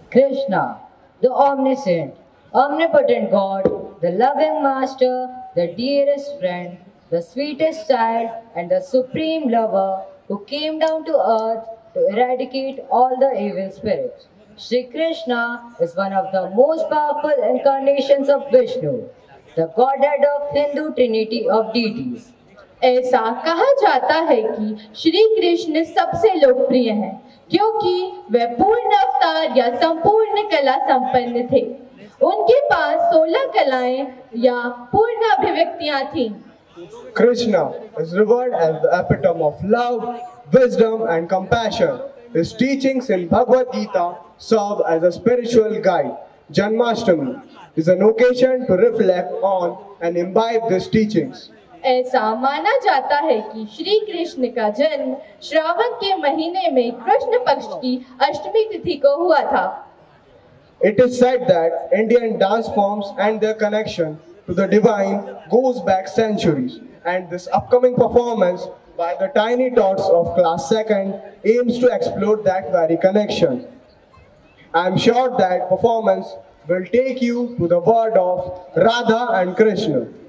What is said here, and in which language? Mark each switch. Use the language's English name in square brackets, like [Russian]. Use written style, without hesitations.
[English] Krishna, the omniscient, omnipotent God, the loving master, the dearest friend, the sweetest child, and the supreme lover who came down to earth to eradicate all the evil spirits. Shri Krishna is one of the most powerful incarnations of Vishnu, the godhead of Hindu trinity of deities. [Hindi] ऐसा कहा जाता है कि श्री कृष्ण सबसे लोकप्रिय हैं क्योंकि वे पूर्ण अवतार या संपूर्ण कला संपन्न थे। उनके पास 16 कलाएं या पूर्ण अभिव्यक्तियां थीं। [English] Krishna is revered as the epitome of love, wisdom and compassion. His teachings in Bhagavad Gita serve as a spiritual guide. Janmashtami is an occasion to reflect on and imbibe these teachings. [Hindi] ऐसा माना जाता है कि श्री कृष्ण का जन्म श्रावण के महीने में कृष्ण पक्ष की अष्टमी तिथि को हुआ था। [English] It is said that Indian dance forms and their connection to the divine goes back centuries, and this upcoming performance by the Tiny Tots of Class 2nd aims to explore that very connection. I am sure that performance will take you to the world of Radha and Krishna.